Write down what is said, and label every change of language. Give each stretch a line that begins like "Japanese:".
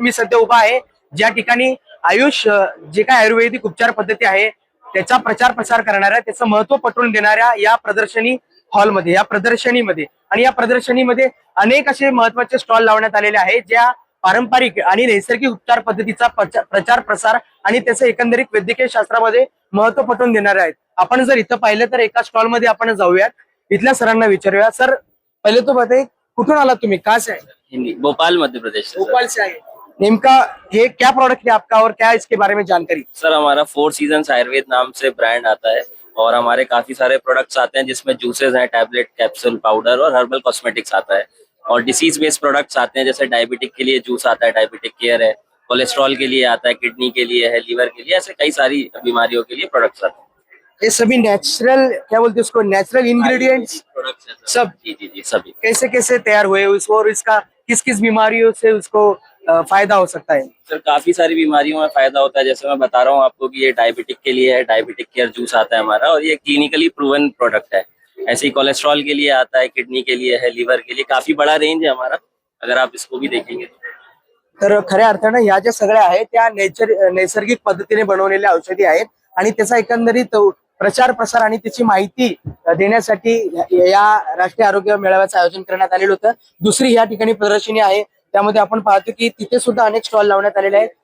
Marathi: मी सध्या उभा आहे ज्या ठिकाणी आयुष जे काय आयुर्वेदिक उपचार पद्धती आहे त्याचा प्रचार प्रसार करणाऱ्या, त्याचं महत्व पटवून देणाऱ्या या प्रदर्शनी हॉलमध्ये, या प्रदर्शनीमध्ये आणि या प्रदर्शनीमध्ये अनेक असे महत्वाचे स्टॉल लावण्यात आलेले आहेत ज्या पारंपरिक आणि नैसर्गिक उपचार पद्धतीचा प्रचार प्रसार आणि त्याचं एकंदरीत वैद्यकीय शास्त्रामध्ये महत्व पटवून देणारे आहेत। आपण जर इथं पाहिलं तर एका स्टॉल मध्ये आपण जाऊयात, इथल्या सरांना विचारूया।
Hindi: सर, पहिले तो बताइए
Marathi: कुठून आला तुम्ही,
Hindi: कहाँ से आए? हिंदी, भोपाल मध्य प्रदेश से। भोपाल से आए। नेमका ये क्या प्रोडक्ट है आपका और क्या इसके बारे में जानकारी? सर हमारा फोर सीजन्स आयुर्वेद नाम से ब्रांड आता है और हमारे काफी सारे प्रोडक्ट्स आते हैं जिसमें जूसेस हैं, टैबलेट, कैप्सूल, पाउडर और हर्बल कॉस्मेटिक्स आता है। और डिसीज बेस्ड प्रोडक्ट्स आते हैं जैसे डायबिटिक के लिए जूस आता है, डायबिटिक केयर है, कोलेस्ट्रॉल के लिए आता है, किडनी के लिए है, लीवर के लिए, ऐसे कई सारी बीमारियों के लिए प्रोडक्ट्स आते हैं। ये सभी नेचुरल, क्या बोलते हैं उसको, नेचुरल इंग्रेडिएंट्स प्रोडक्ट्स सब जी सभी। कैसे कैसे तैयार हुए उसको और इसका किस किस बीमारियों से उसको फायदा हो सकता है? सर काफी सारी बीमारियों में फायदा होता है। जैसे मैं बता रहा हूँ आपको कि ये डायबिटिक के लिए है, डायबिटिक केयर जूस आता है हमारा और ये क्लिनिकली प्रूवन प्रोडक्ट है। ऐसे ही कोलेस्ट्रॉल के लिए आता है, किडनी के लिए है, लीवर के लिए, काफी बड़ा रेंज है हमारा, अगर आप इसको भी देखेंगे
Marathi: तर खऱ्या अर्थानं या ज्या सगळ्या आहेत त्या नैसर्गिक पद्धतीने बनवलेल्या औषधी आहेत आणि त्याचा एकंदरीत प्रचार प्रसार आणि त्याची माहिती देण्यासाठी या राष्ट्रीय आरोग्य मेळाव्याचं आयोजन करण्यात आलेलं होतं। दुसरी या ठिकाणी प्रदर्शनी आहे, त्यामध्ये आपण पाहतो की तिथे सुद्धा अनेक स्टॉल लावण्यात आलेले आहेत।